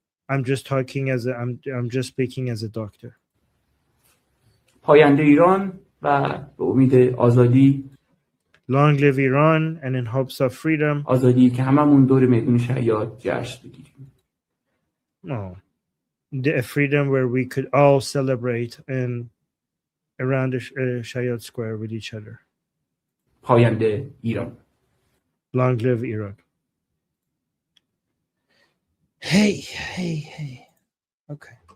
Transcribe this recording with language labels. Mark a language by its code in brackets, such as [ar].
[en] I'm just speaking as a doctor. [fa] پاینده ایران و به امید آزادی. [en] Long live Iran, and in hopes of freedom. [fa] آزادی که هممون دور میدون شهیاد جشن بگیریم. [en] No. A freedom where we could all celebrate around the Shayad Square with each other. [fa] پاینده ایران. [en] Long live Iran. Hey. Okay.